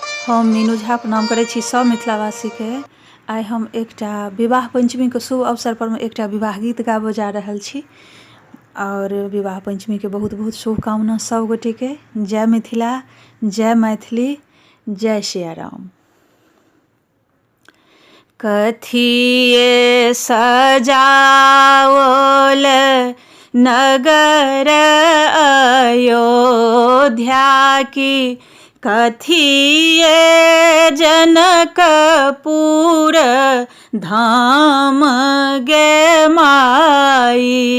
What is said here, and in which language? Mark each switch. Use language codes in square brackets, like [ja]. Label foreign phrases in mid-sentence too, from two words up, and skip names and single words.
[mai] हम मीनू झा प्रणाम करै छी सब मिथिलावासी के। आइ हम एकटा विवाह पंचमी के शुभ अवसर पर एकटा विवाह गीत गाबऽ जा रहल छी और विवाह पंचमी के बहुत बहुत शुभकामना सब गोटे के। जय मिथिला, जय मैथिली, जय सिया राम। कथिए सजाओल नगर अयोध्या की, कथिए जनकपुर धाम गे माई।